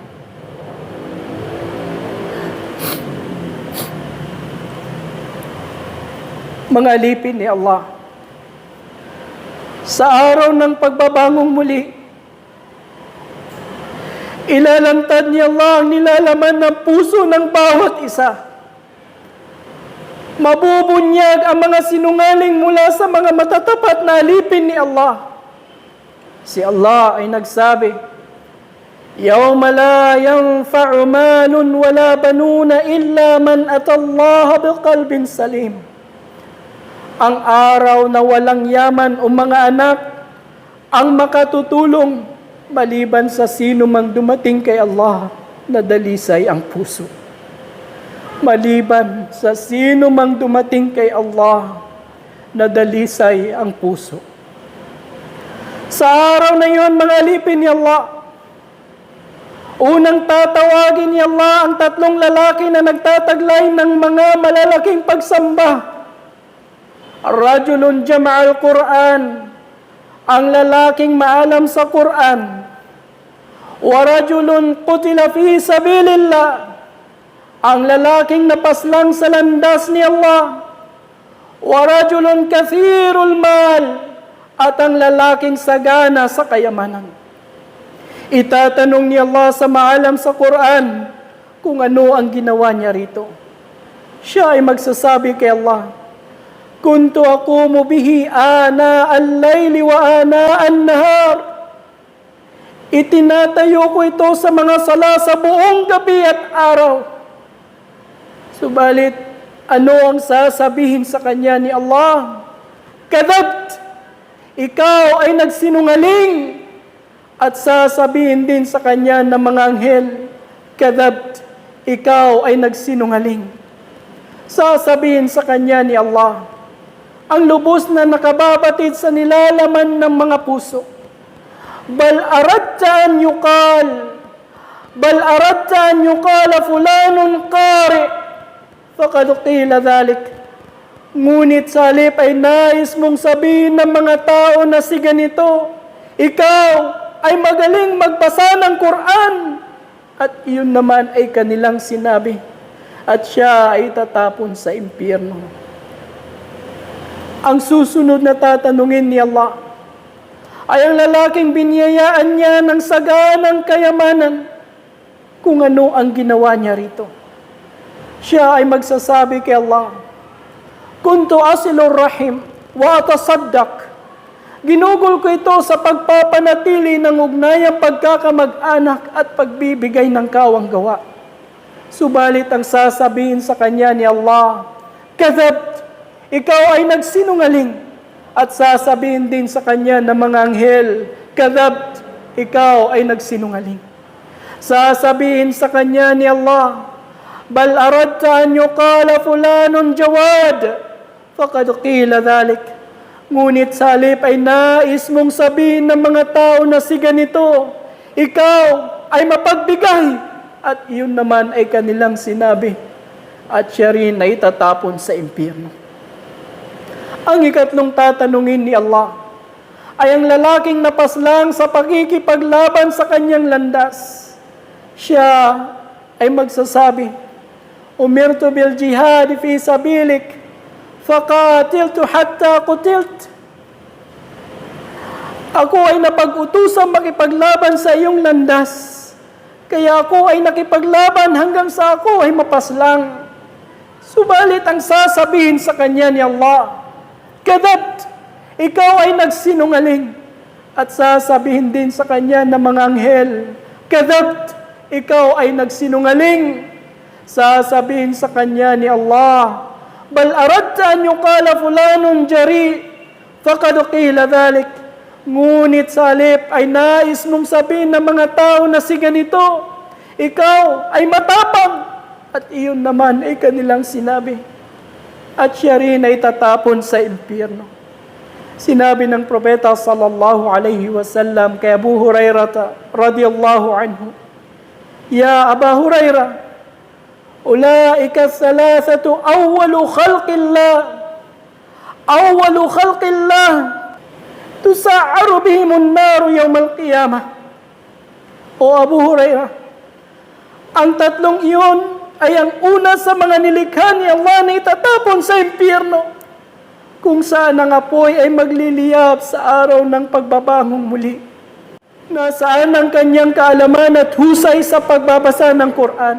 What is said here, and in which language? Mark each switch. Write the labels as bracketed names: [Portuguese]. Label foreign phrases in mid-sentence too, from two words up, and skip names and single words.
[Filipino] Mga alipin ni Allah, sa araw ng pagbabangong muli, ilalantad ni Allah ang nilalaman ng puso ng bawat isa. Mabubunyag ang mga sinungaling mula sa mga matatapat na alipin ni Allah. Si Allah ay nagsabi, [Arabic] "يوم لا ينفع مال ولا بنون إلا من أتى الله بقلب سليم." [Filipino] Ang araw na walang yaman o mga anak ang makatutulong maliban sa sino mang dumating kay Allah na dalisay ang puso. Maliban sa sino mang dumating kay Allah na dalisay ang puso. Sa araw na iyon, mga alipin ni Allah, unang tatawagin ni Allah ang tatlong lalaki na nagtataglay ng mga malalaking pagsamba. [Arabic] رجل جمع القرآن, [Filipino] ang lalaking maalam sa Quran. [Arabic] ورجل قتل في سبيل الله, [Filipino] ang lalaking napaslang sa landas ni Allah. [Arabic] ورجل كثير المال, [Filipino] at ang lalaking sagana sa kayamanan. Itatanong ni Allah sa maalam sa Quran kung ano ang ginawa niya rito. Siya ay magsasabi kay Allah, [Arabic] "كنت أقوم به آناء الليل وآناء النهار." [Filipino] Itinatayo ko ito sa mga sala sa buong gabi at araw. Subalit, ano ang sasabihin sa kanya ni Allah? "Kadhabt, ikaw ay nagsinungaling." At sasabihin din sa kanya ng mga anghel, "Kadhabt, ikaw ay nagsinungaling." Sasabihin sa kanya ni Allah, ang lubos na nakababatid sa nilalaman ng mga puso, [Arabic] بل أردت أن يقال فلان قارئ، فقد قيل ذلك. [Filipino] Ngunit sa halip ay nais mong sabihin ng mga tao na si ganito, ikaw ay magaling magbasa ng Quran, at iyon naman ay kanilang sinabi, at siya ay tatapon sa impyerno. Ang susunod na tatanungin ni Allah ay ang lalaking biniyayaan niya ng saganang kayamanan kung ano ang ginawa niya rito. Siya ay magsasabi kay Allah, [Arabic] "كنت أصل الرحم وأتصدق." [Filipino] Ginugol ko ito sa pagpapanatili ng ugnayang pagkakamag-anak at pagbibigay ng kawang gawa. Subalit ang sasabihin sa kanya ni Allah, "Kadhabt, ikaw ay nagsinungaling." At sasabihin din sa kanya ng mga anghel, "Kadhabt, ikaw ay nagsinungaling." Sasabihin sa kanya ni Allah, [Arabic] بل أردت أن يقال فلان جواد، فقد قيل ذلك. [Filipino] Ngunit sa halip ay nais mong sabihin ng mga tao na si ganito, ikaw ay mapagbigay, at iyon naman ay kanilang sinabi, at siya rin ay tatapon sa impyerno. Ang ikatlong tatanungin ni Allah ay ang lalaking napaslang sa pakikipaglaban sa kanyang landas. Siya ay magsasabi, [Arabic] أمرت بالجهاد في سبيلك، فقاتلت حتى قتلت. [Filipino] Ako ay napag-utusang makipaglaban sa iyong landas, kaya ako ay nakipaglaban hanggang sa ako ay mapaslang. Subalit ang sasabihin sa kanya ni Allah, kadabt, ikaw ay nagsinungaling. At sasabihin din sa kanya ng mga anghel, kadabt, ikaw ay nagsinungaling. Sasabihin sa kanya ni Allah, [Arabic] بل أردت أن يقال فلان جريء، فقد قيل ذلك. [Filipino] Ngunit sa halip ay nais mong sabihin ng mga tao na si ganito, ikaw ay matapang, at iyon naman ay kanilang sinabi, at siya rin ay tatapon sa impyerno. Sinabi ng propeta [Arabic] صلى الله عليه وسلم kay أبو هريرة رضي الله عنه، يا أبا هريرة، أولئك الثلاثة أول خلق الله تسعر بهم النار يوم القيامة. [Filipino] O Abu Hurairah, ang tatlong iyon ay ang una sa mga nilikha ni Allah na itatapon sa impyerno, kung saan ang apoy ay magliliyab sa araw ng pagbabangong muli. Nasaan ang kanyang kaalaman at husay sa pagbabasa ng Quran?